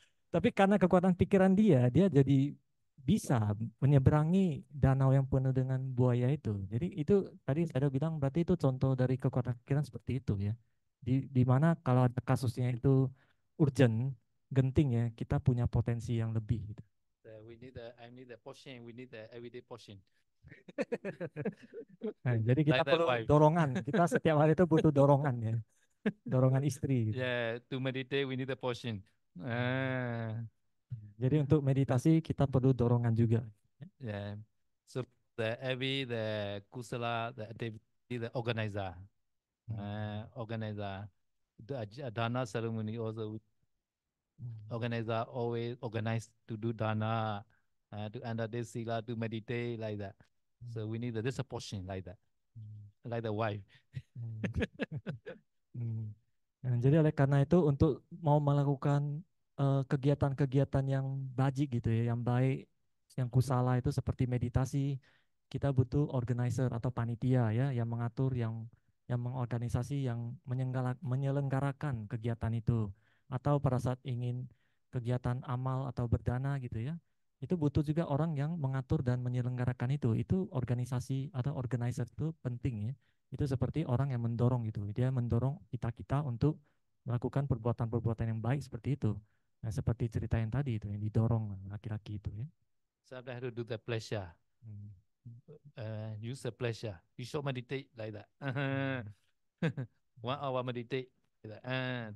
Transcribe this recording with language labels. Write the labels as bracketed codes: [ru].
[id] Tapi karena kekuatan pikiran dia jadi bisa menyeberangi danau yang penuh dengan buaya itu. Jadi itu tadi saya bilang berarti itu contoh dari kekuatan pikiran seperti itu ya. Di mana kalau ada kasusnya itu urgent, genting ya, kita punya potensi yang lebih gitu. [en] I need the portion. We need the everyday portion. [id] Nah, jadi kita [en] Like that [id] perlu [en] wife. [id] dorongan. Kita setiap hari itu butuh dorongan ya. Dorongan istri gitu. [en] Yeah, to meditate we need the portion. Ah, [id] Jadi untuk meditasi kita perlu dorongan juga. [en] yeah. So the kusala, the activity, the organizer, organizer, the dana ceremony also. Organizer always organized to do dana, to enter this sila, to meditate like that. So we need this portion like that, like the wife. [id] Nah, jadi oleh karena itu untuk mau melakukan kegiatan-kegiatan yang bajik gitu ya, yang baik, yang kusala itu seperti meditasi, kita butuh organizer atau panitia ya, yang mengatur, yang mengorganisasi, yang menyelenggarakan kegiatan itu. Atau pada saat ingin kegiatan amal atau berdana gitu ya, itu butuh juga orang yang mengatur dan menyelenggarakan itu. Itu organisasi atau organizer itu penting ya. Itu seperti orang yang mendorong gitu. Dia mendorong kita untuk melakukan perbuatan-perbuatan yang baik seperti itu. Nah, seperti cerita yang tadi itu yang didorong laki-laki itu ya. [en] Sometimes have to do the pleasure. Use the pleasure. You should meditate like that. 1 hour meditate like that.